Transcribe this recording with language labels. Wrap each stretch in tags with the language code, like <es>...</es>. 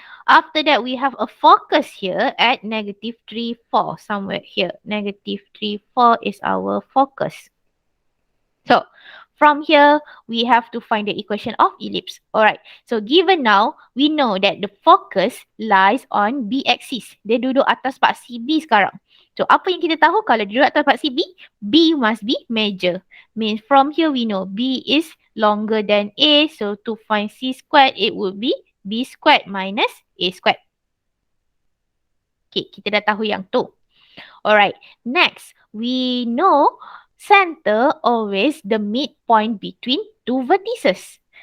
<en>After that, we have a focus here at -3, 4, somewhere here. -3, 4 is our focus. So, from here, we have to find the equation of ellipse. Alright, so given now, we know that the focus lies on B axis.</en> <ms>Dia duduk atas paksi B sekarang. So, apa yang kita tahu kalau dia duduk atas paksi B?</ms> <en>B must be major. Means from here, we know B is longer than A. So, to find C squared, it would be B squared minus A squared. Okay,</en> <ms>kita dah tahu yang tu.</ms> <en>Alright, next, we know center always the midpoint between two vertices.</en>